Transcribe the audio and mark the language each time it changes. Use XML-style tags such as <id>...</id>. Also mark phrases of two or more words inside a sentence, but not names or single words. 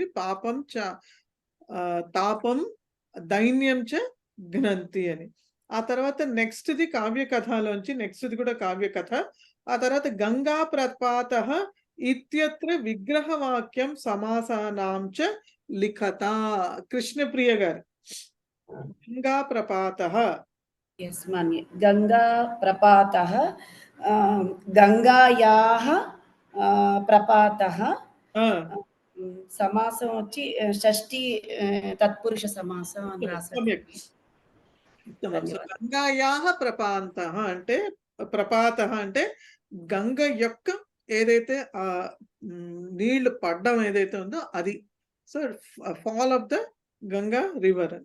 <sa>పాపం చ తాపం దైన్యం చ గ్నంతి అని.</sa> <te>ఆ తర్వాత నెక్స్ట్ది కావ్య కథలోంచి, నెక్స్ట్ది కూడా కావ్య కథ.</te> <sa>ఆ తర్వాత గంగా ప్రపాతః ఇత్యత్ర విగ్రహవాక్యం సమాసానాం చ లిఖత.</sa> <te>కృష్ణప్రియ గారు, గంగా ప్రపాతః.</te> <sa>यस् मन्ये गंगा प्रपातः गंगायाः प्रपातः समासं</sa> <te>వచ్చి షష్ఠి తత్పురుష సమాసం అని రాశారు.</te> <sa>గంగాయాః ప్రపాతః</sa> <te>అంటే, ప్రపాతః అంటే గంగ యొక్క ఏదైతే నీళ్లు పడ్డం ఏదైతే ఉందో అది.</te> <en>so fall of the Ganga river అని.</en>